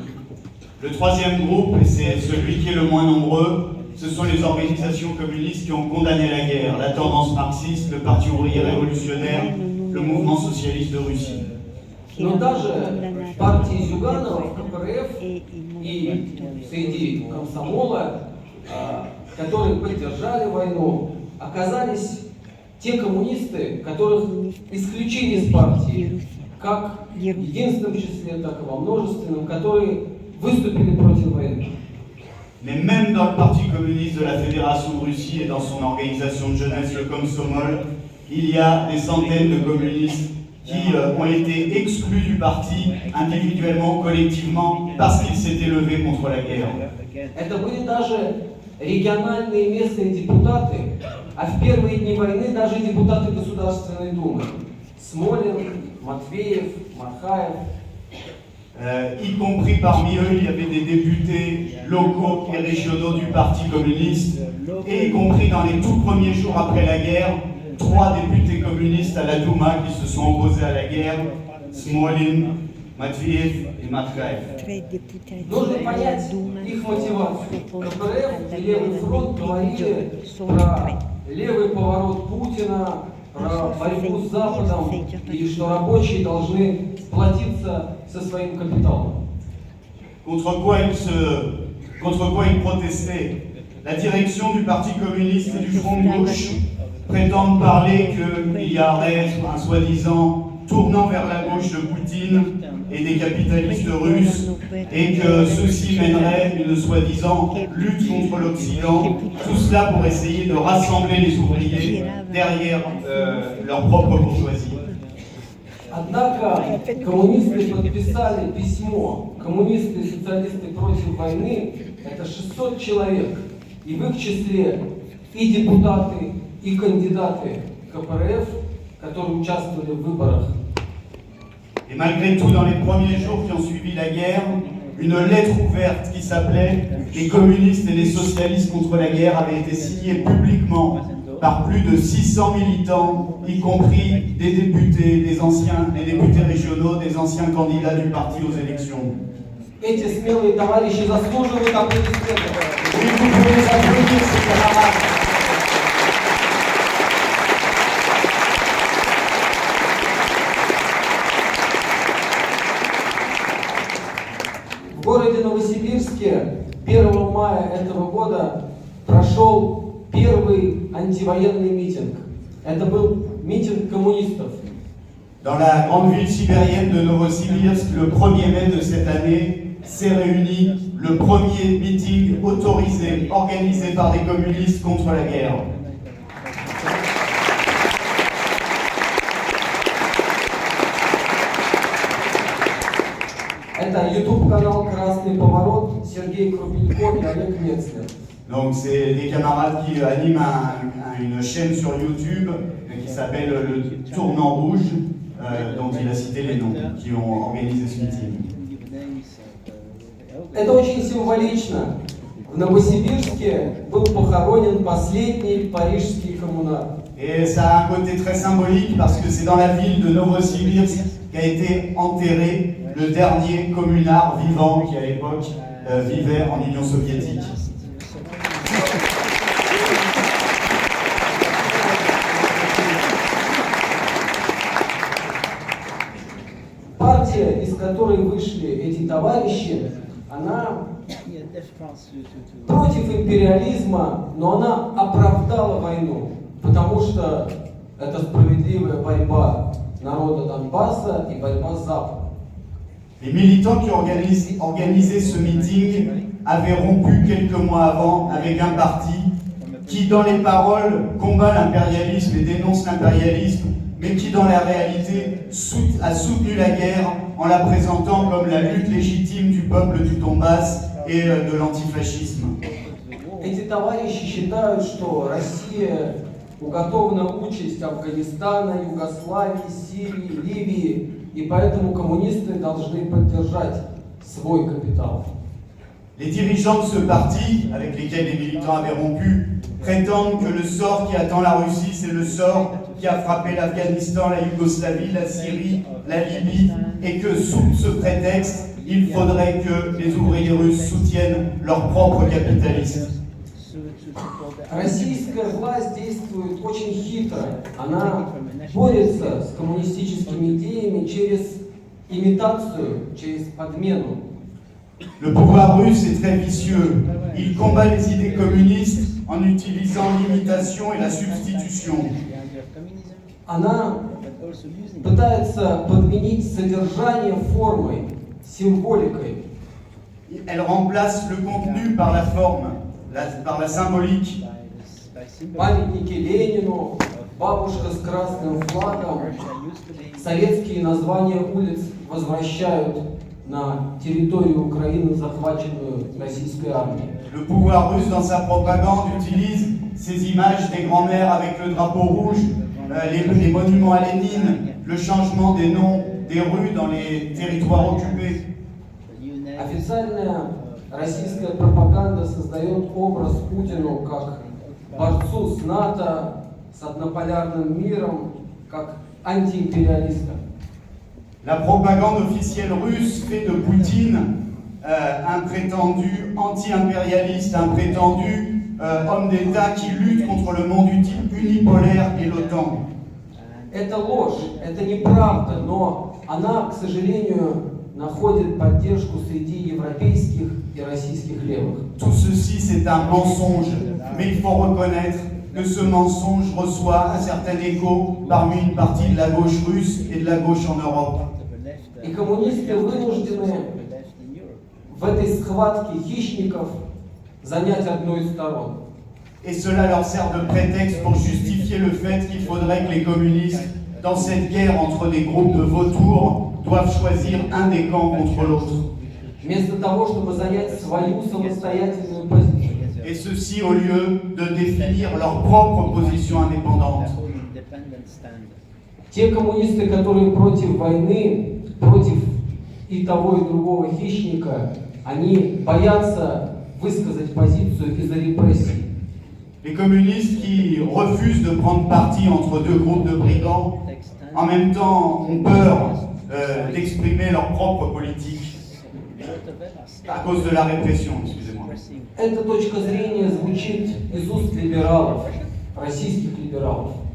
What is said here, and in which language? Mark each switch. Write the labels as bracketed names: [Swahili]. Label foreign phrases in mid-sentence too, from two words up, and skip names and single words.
[French] Le troisième groupe, et c'est celui qui est le moins nombreux, ce sont les organisations communistes qui ont condamné la guerre, la tendance marxiste, le Parti ouvrier révolutionnaire, le mouvement socialiste de Russie. [Russian] Но даже партии Зюганова, КПРФ и среди комсомола, которые поддержали войну, оказались те коммунисты, которых исключили из партии, как в единственном числе, так и во множественном, которые выступили против войны. [French] Mais même dans le Parti communiste de la Fédération de Russie et dans son organisation de jeunesse, le Komsomol, il y a des centaines de communistes qui ont été exclus du parti individuellement, collectivement, parce qu'ils s'étaient levés contre la guerre. [Russian] Это были даже региональные местные депутаты, а в первые дни войны даже депутаты Государственной Думы. Смолин, Матвеев, Мархаев. [French] Y compris parmi eux, il y avait des députés locaux et régionaux du Parti communiste, et y compris dans les tout premiers jours après la guerre, 3 députés communistes à la Douma qui se sont opposés à la guerre, Smolin, Matveev et Markhaev. [Russian] Нужно понять их мотивацию. КПРФ и Левый фронт говорили про левый поворот Путина, про борьбу с Западом, и что рабочие должны сплотиться со своим капиталом. [French] Contre quoi ils se contre quoi ils protestaient. La direction du Parti communiste et du Front de gauche prétendent parler qu'il y aurait un soi-disant tournant vers la gauche de Poutine et des capitalistes russes, et que ceci mènerait une soi-disant lutte contre l'Occident, tout cela pour essayer de rassembler les ouvriers derrière leur propre bourgeoisie. [Russian] Однако коммунисты подписали письмо. Коммунисты и социалисты против войны – это 600 человек. И в их числе и депутаты, и кандидаты КПРФ, которые участвовали в выборах. [French] Et malgré tout, dans les premiers jours qui ont suivi la guerre, une lettre ouverte qui s'appelait « Les communistes et les socialistes contre la guerre » avait été signée publiquement par plus de 600 militants, y compris des députés, des députés régionaux, des anciens candidats du parti aux élections. [Russian] Эти смелые товарищи заслуживают аплодисментов. [French] Oui, vous pouvez les applaudir, ces camarades. [Russian] В городе Новосибирске 1 мая этого года прошел первый антивоенный митинг. Это был митинг коммунистов. [French] Dans la grande ville sibérienne de Novosibirsk, le 1er mai de cette année, s'est réuni le premier meeting autorisé, organisé par des communistes contre la guerre. [Russian] Это YouTube-канал «Красный поворот», Сергей Крупенько и Олег Мецлер. [French] Donc c'est des camarades qui animent une chaîne sur YouTube qui s'appelle le Tournant Rouge, dont il a cité les noms, qui ont organisé ce meeting. [Russian] Это очень символично. В Новосибирске был похоронен последний парижский коммунар. [French] Et ça a un côté très symbolique parce que c'est dans la ville de Novosibirsk qu'a été enterré le dernier communard vivant qui à l'époque vivait en Union soviétique. [Russian] Партия, из которой вышли эти товарищи, она против империализма, но она оправдала войну, потому что это справедливая борьба народа Донбасса и борьба с Западом. [French] Les militants qui ont organisé ce meeting avaient rompu quelques mois avant avec un parti qui, dans les paroles, combat l'impérialisme et dénonce l'impérialisme, mais qui, dans la réalité, a soutenu la guerre en la présentant comme la lutte légitime du peuple du Donbass et de l'antifascisme. [Russian] Эти товарищи считают, что Россия уготована участь Афганистана, Югославии, Сирии, Ливии, и поэтому коммунисты должны поддержать свой капитал. [French] Les dirigeants de ce parti, avec lesquels les militants avaient rompu, prétendent que le sort qui attend la Russie, c'est le sort qui a frappé l'Afghanistan, la Yougoslavie, la Syrie, la Libye, et que sous ce prétexte, il faudrait que les ouvriers russes soutiennent leur propre capitalisme. [Russian] Российская власть действует очень хитро. Она борется с коммунистическими идеями через имитацию, через подмену. [French] Le pouvoir russe est très vicieux. Il combat les idées communistes en utilisant l'imitation et la substitution. [Russian] Она пытается подменить содержание формой, символикой. [French] Elle remplace le contenu par la forme, par la symbolique. [Russian] Памятники Ленину, бабушка с красным флагом, советские названия улиц возвращают на территорию Украины, захваченную российской армией. [French] Le pouvoir russe, dans sa propagande, utilise ces images des grands-mères avec le drapeau rouge, les monuments à Lénine, le changement des noms des rues dans les territoires occupés. [Russian] Официальная российская пропаганда создает образ Путину как борцу с НАТО, с однополярным миром, как антиимпериалиста. [French] La propagande officielle russe fait de Poutine un prétendu anti-impérialiste, un prétendu homme d'État qui lutte contre le monde unipolaire et l'OTAN. [Russian] Это ложь, это неправда, но она, к сожалению, находит поддержку среди европейских и российских левых. [French] Tout ceci, c'est un mensonge, mais il faut reconnaître que ce mensonge reçoit un certain écho parmi une partie de la gauche russe et de la gauche en Europe. [Russian] И коммунисты вынуждены в этой схватке хищников занять одну из сторон. [French] Et cela leur sert de prétexte pour justifier le fait qu'il faudrait que les communistes, dans cette guerre entre des groupes de vautours, doivent choisir un des camps contre l'autre. [Russian] Вместо того, чтобы занять свою самостоятельную позицию. [French] Et ceci au lieu de définir leur propre position indépendante. [Russian] Те коммунисты, которые против войны, против и того, и другого хищника, они боятся высказать позицию из-за репрессий. [French] Les communistes qui refusent de prendre parti entre deux groupes de brigands, en même temps ont peur d'exprimer leur propre politique à cause de la répression, excusez-moi. [Russian] Эта точка зрения звучит из уст либералов, российских либералов.